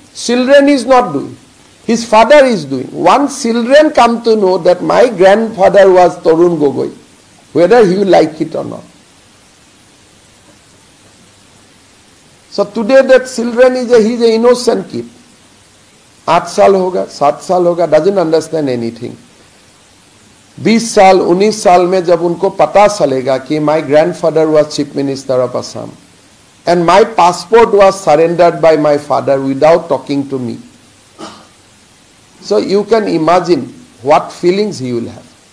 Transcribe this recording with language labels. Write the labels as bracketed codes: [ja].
[en] Children is not doing. His father is doing. Once children come to know that my grandfather was Tarun Gogoi, whether he will like it or not. So today that children is he is an innocent kid. [hi] 8 साल होगा, 7 साल होगा, [en] doesn't understand anything. [hi] 20 साल, 19 साल में जब उनको पता चलेगा कि [en] my grandfather was chief minister of Assam and my passport was surrendered by my father without talking to me. So you can imagine what feelings he will have.